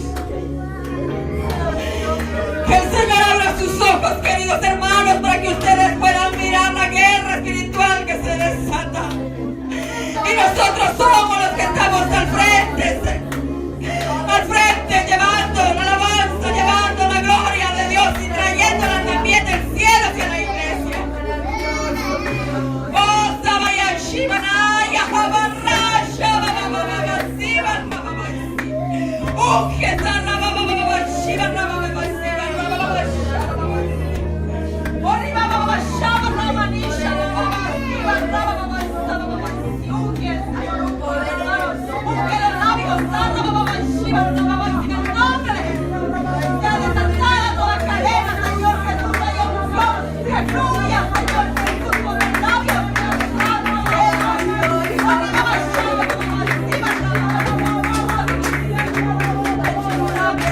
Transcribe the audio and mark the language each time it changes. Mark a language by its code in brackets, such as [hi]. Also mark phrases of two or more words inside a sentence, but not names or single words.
[es] Que el Señor abra sus ojos, queridos hermanos, para que ustedes puedan mirar la guerra espiritual que se desata. Y nosotros somos los que estamos al frente, llevando la alabanza, llevando la gloria de Dios y trayéndola también del cielo hacia la iglesia. Oh, Sabaya Shivanaya, Habarasha, Babababasiva, Bababasi. Oh, Jesana, Babababashiva, Bababasiva, Bababasha. Oh, Bababashava, Ramanisha, Bababasiva, Bababasa, Bababasi. Oh, Jesana, busque los labios, Bababashiva, Bababasi, en el nombre de Jesús. Sea desatada toda cadena, Señor Jesús, hay unción, que fluya, Señor Jesús, por el labio. Oh,